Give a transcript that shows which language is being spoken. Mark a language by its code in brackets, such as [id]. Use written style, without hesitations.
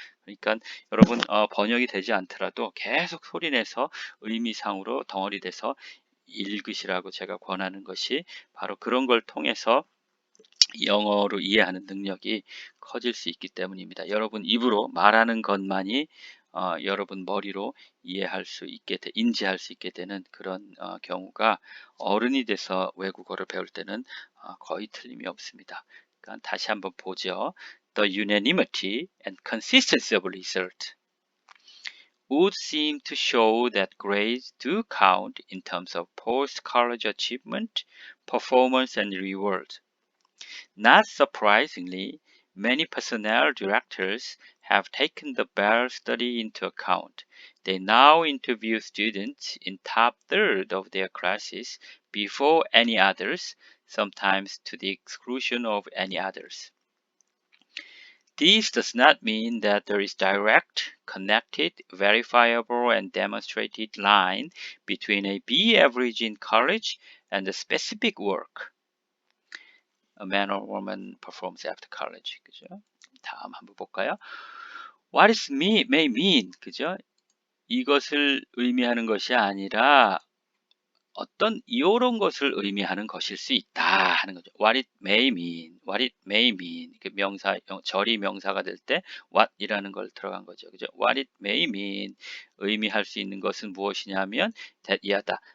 [ko] 그러니까 여러분 번역이 되지 않더라도 계속 소리내서 의미상으로 덩어리 돼서 읽으시라고 제가 권하는 것이 바로 그런 걸 통해서 영어로 이해하는 능력이 커질 수 있기 때문입니다. 여러분 입으로 말하는 것만이 여러분 머리로 인지할 수 있게 되는 그런 경우가 어른이 돼서 외국어를 배울 때는 거의 틀림이 없습니다. 그러니까 다시 한번 보죠. [en] The unanimity and consistency of result would seem to show that grades do count in terms of post-college achievement, performance, and reward. Not surprisingly, many personnel directors have taken the Bell study into account. They now interview students in top third of their classes before any others, sometimes to the exclusion of any others. This does not mean that there is direct, connected, verifiable, and demonstrated line between a B average in college and the specific work a man or woman performs after college. [ko] 그죠? 다음 한번 볼까요? [en] What is may mean, [ko] 그죠? 이것을 의미하는 것이 아니라 어떤 이런 것을 의미하는 것일 수 있다 하는 거죠. [en] What it may mean, what it may mean. [ko] 그 명사, 절이 명사가 될 때 what이라는 걸 들어간 거죠. 그죠? [en] What it may mean [ko] 의미할 수 있는 것은 무엇이냐면 that 이하다.